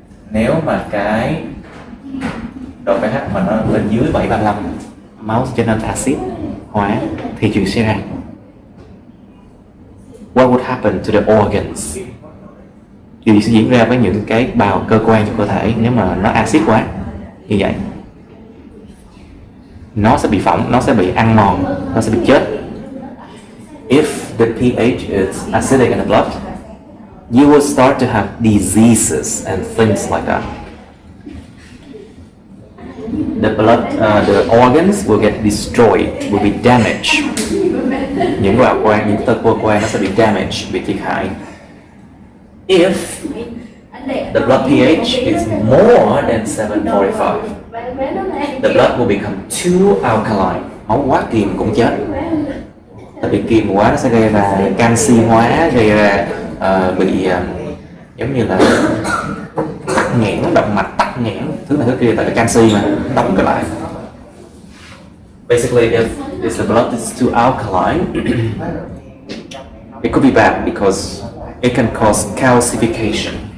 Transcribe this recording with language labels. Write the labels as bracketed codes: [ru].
[vi] Nếu mà cái độ pH mà nó lên dưới 735, máu trở nên axit hóa thì chuyện xảy ra. [en] What would happen to the organs? [vi] Điều gì sẽ diễn ra với những cái bào cơ quan trong cơ thể nếu mà nó axit quá như vậy? Nó sẽ bị phỏng, nó sẽ bị ăn mòn, nó sẽ bị chết. [en] If the pH is acidic in the blood, you will start to have diseases and things like that. The blood, the organs will get destroyed, will be damaged. [vi] Những bào quan, những cơ quan nó sẽ bị damaged, bị thiệt hại. [en] If the blood pH is more than 745, the blood will become too alkaline. [vi] Máu quá kiềm cũng chết. Tại vì kiềm quá nó sẽ gây ra canxi hóa, gây ra bị giống như là tắc nghẽn động mạch, tắc nghẽn thứ này thứ kia, tại vì canxi mà đóng cái lại. [en] Basically, if the blood is too alkaline, it could be bad because it can cause calcification.